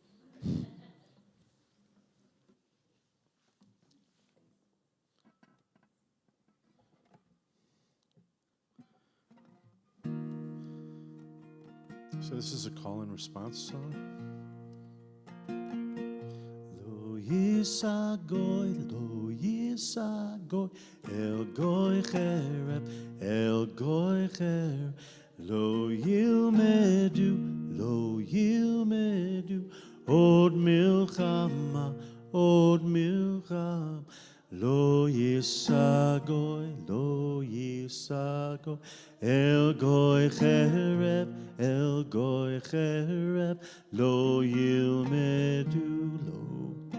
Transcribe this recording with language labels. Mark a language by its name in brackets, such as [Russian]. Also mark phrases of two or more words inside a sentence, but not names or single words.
[English] So this is a call and response song. [Hebrew] לא ישא גוי, אל גוי חרב, אל גוי חרב. לא ילמדו, עוד מלחמה, עוד מלחמ. לא ישא גוי, אל גוי חרב, לא ילמדו, לא.